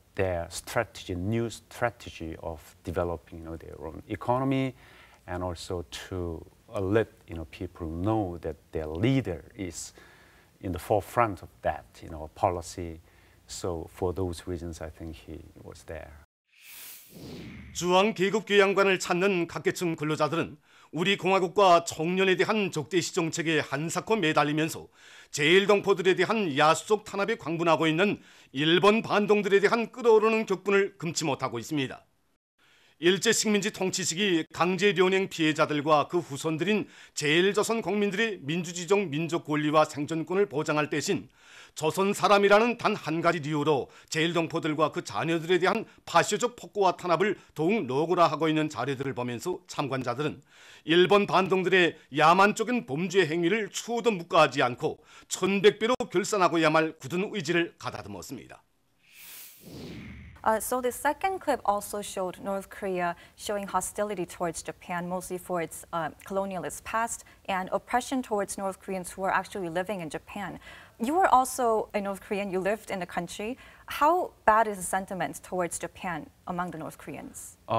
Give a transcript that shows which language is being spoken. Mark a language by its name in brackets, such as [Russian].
[English] their strategy, new strategy of developing their own economy, and also to let people know that their leader is in the forefront of that policy. So for those reasons, I think he was there. [Korean] 주황 계급계 양반을 찾는 각계층 근로자들은 우리 공화국과 청년에 대한 적대시 정책에 한사코 매달리면서 제1동포들에 대한 야수적 탄압에 광분하고 있는 일본 반동들에 대한 끓어오르는 격분을 금치 못하고 있습니다. 일제 식민지 통치 시기 강제련행 피해자들과 그 후손들인 제1조선 국민들의 민주주의적 민족 권리와 생존권을 보장할 대신 조선 사람이라는 단 한 가지 이유로 제1동포들과 그 자녀들에 대한 파쇼적 폭거와 탄압을 더욱 노골화하고 있는 자료들을 보면서 참관자들은 일본 반동들의 야만적인 범죄 행위를 추호도 묵과하지 않고 1100배로 결산하고야 말 굳은 의지를 가다듬었습니다. [English] So the second clip also showed North Korea showing hostility towards Japan, mostly for its colonialist past and oppression towards North Koreans who are actually living in Japan. You were also a North Korean, you lived in the country. How bad is the sentiment towards Japan among the North Koreans?